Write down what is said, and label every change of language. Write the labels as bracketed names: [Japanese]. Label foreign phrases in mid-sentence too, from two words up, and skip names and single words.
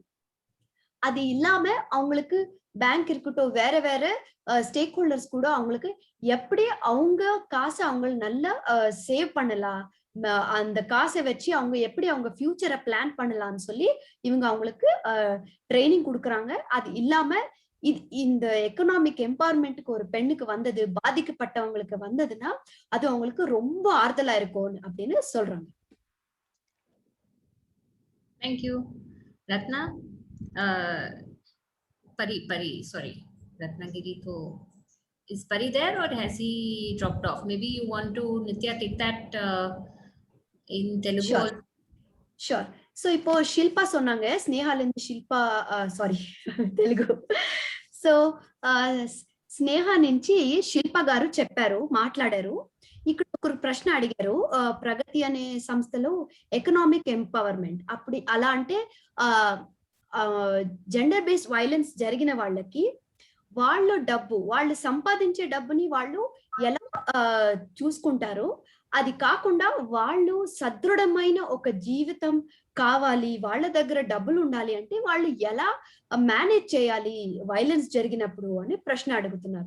[Tamil] அது இல்லாம அவங்களுக்கு பேங்க் இருக்கட்டும், வேற வேற ஸ்டேக் ஹோல்டர்ஸ் கூட அவங்களுக்கு எப்படி அவங்க காசை அவங்க நல்லா சேவ் பண்ணலாம், அந்த காசை வச்சு அவங்க எப்படி அவங்க ஃபியூச்சரை பிளான் பண்ணலாம்னு சொல்லி இவங்க அவங்களுக்கு ட்ரைனிங் கொடுக்குறாங்க. அது இல்லாம இந்த [English] economic empowerment [Tamil] ஒரு பெண்ணுக்கு வந்தது, பாதிக்கப்பட்டவங்களுக்கு வந்ததுன்னா அது அவங்களுக்கு ரொம்ப ஆறுதலா இருக்கும் அப்படின்னு சொல்றாங்க. [English] Thank you. Ratna? Pari, sorry. Ratnagiri, is Pari there or has he dropped off? Maybe you want to, Nitya, take that in Telugu. Sure. So [Tamil] இப்போ ஷில்பா சொன்னாங்க, ஸ்னேஹால இருந்து ஷில்பా [English] sorry Telugu. [Telugu] సో స్నేహ నుంచి శిల్పా గారు చెప్పారు, మాట్లాడారు. ఇక్కడ ఒక ప్రశ్న అడిగారు, ప్రగతి అనే సంస్థలో [English] economic empowerment [Telugu] అప్పుడు అలా అంటే [English] gender based violence [Telugu] జరిగిన వాళ్ళకి వాళ్ళ డబ్బు, వాళ్ళు సంపాదించే డబ్బుని వాళ్ళు ఎలా చూసుకుంటారు, అది కాకుండా వాళ్ళు సదృఢమైన ఒక జీవితం కావాలి, వాళ్ళ దగ్గర డబ్బులు ఉండాలి అంటే వాళ్ళు ఎలా మేనేజ్ చేయాలి వైలెన్స్ జరిగినప్పుడు అని ప్రశ్న అడుగుతున్నారు.